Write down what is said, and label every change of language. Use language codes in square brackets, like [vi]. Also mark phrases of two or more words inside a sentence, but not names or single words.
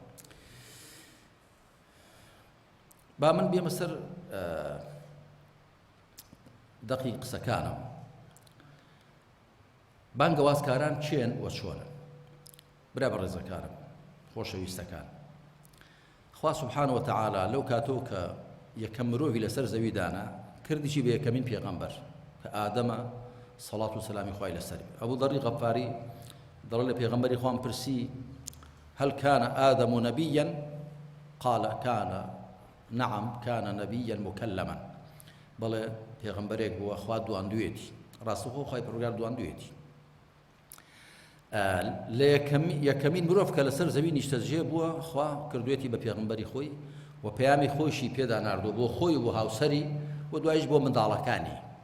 [ckb] با من بێمە سەر دەقی قسەکانم بانگەوازکاران چێن و چۆنە برا بە ڕێزەکانم خۆشەویستەکان خوا [ar] سبحانه وتعالى [ckb] لەو کاتەوە کە یەکەم مرۆڤی لەسەر زەویدانە کردیشی بە یەکەمین پێغەمبەر کە ئادەمە سەڵات و سەلامی خوای لەسەر ئەبوو دەڕی غەفاری دەڵێ لە پێغەمبەری خوام پرسی [ar] هل كان آدم نبيا قال كان نعم كان نبيا مكلما [ckb] بەڵێ پێغەمبەرێک بووە خوا دواندوێتی ڕاستەوخۆ خوای پەروەردگار دواندوێتی لە یەکەمین مرۆڤ کە لەسەر زەوی نیشتەجێ بووە خوا کردوێتی بە پێغەمبەری خۆی و پەیامی خۆشی پێدا ناردووە بۆ خۆی و بۆ هاوسەری و دوایش بۆ منداڵەکانی